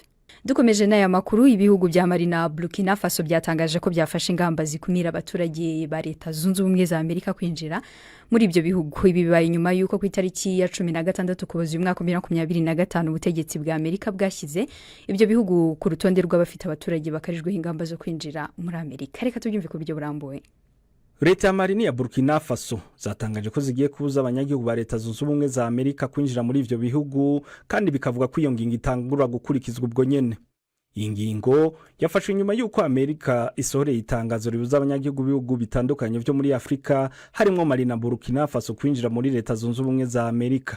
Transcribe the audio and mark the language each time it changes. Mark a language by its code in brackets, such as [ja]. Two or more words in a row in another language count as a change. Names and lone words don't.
[rw] Dukomeje n'aya makuru, ibihugu bya Mali na Burkina Faso byatangaje ko byafashe ingamba zikumira abaturage ba Leta Zunze Ubumwe za Amerika kwinjira muri ibyo bihugu. Ibi bibaye nyuma y'uko ku itariki ya 16 Ukuboza umwaka 2025 ubutegetsi bwa Amerika bwashyize ibyo bihugu ku rutonde rw'abafite abaturage bakarijweho ingamba zo kwinjira muri Amerika. Reka tubyumve ku buryo burambuye. [rn] Leta ya Mali ya Burkina Faso zatangaje ko zigiye kubuza abanyagihugu ba Leta Zunze Ubumwe za Amerika kwinjira muri ivyo bihugu, kandi bikavuga ko iyo ngingo itangura gukurikizwa ubwo nyene. Iyi ngingo yafashwe nyuma y'uko Amerika isohoreye itangazo ribuza abanyagihugu b'ibihugu bitandukanye byo muri Afrika harimo Mali na Burkina Faso kwinjira muri Leta Zunze Ubumwe za Amerika.